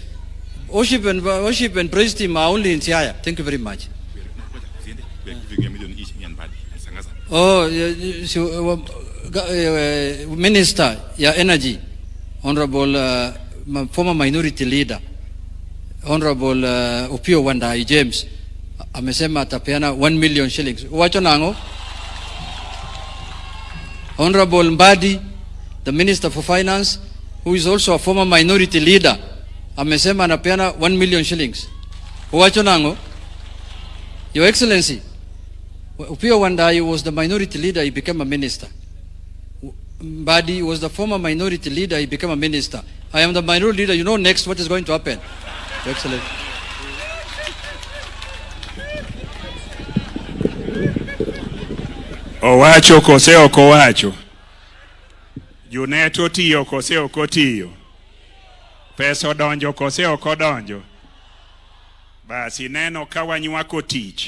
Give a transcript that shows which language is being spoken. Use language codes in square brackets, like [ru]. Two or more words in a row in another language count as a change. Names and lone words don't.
[en] Worship and praise team are only in Siaya. Thank you very much. Minister ya Energy, Honorable former Minority Leader, Honorable Upio Wandai James, [sw] amesema atapeana [en] 1 million shillings. [luo] Wacho nango? [en] Honorable Mbadi, the Minister for Finance, who is also a former Minority Leader, [sw] amesema anapeana 1 million shillings. [luo] Wacho nango? [en] Your Excellency, Upio Wandai was the Minority Leader, he became a Minister. Mbadi was the former Minority Leader, he became a Minister. I am the Minority Leader. You know next what is going to happen. Your Excellency. [luo] Owacho kose oko wacho. Juneto tiyo kose oko tiyo. Pesa donjo kose oko donjo. Basi neno kawanywako tich.